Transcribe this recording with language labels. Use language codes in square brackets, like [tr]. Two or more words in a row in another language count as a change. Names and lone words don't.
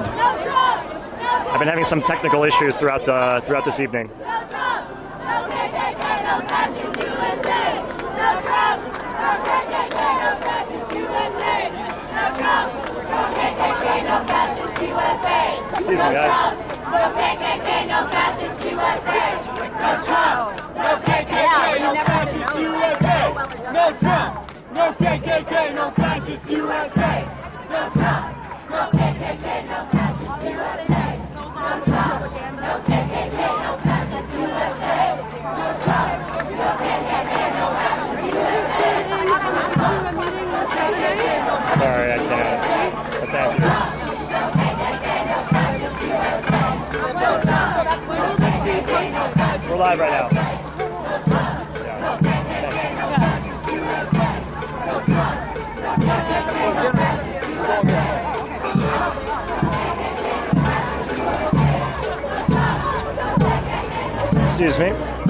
[en] I've been having some technical issues throughout this evening. Excuse me, guys. No KKK, no fascist USA. No Trump. No KKK, no fascist USA. No Trump. No KKK, no fascist USA. No Trump. No KKK, no fascist USA. No Trump. No KKK, no fascist USA. No Trump. No KKK, no fascist USA. Sorry, I can't. But thank you. We're live right now. Excuse me.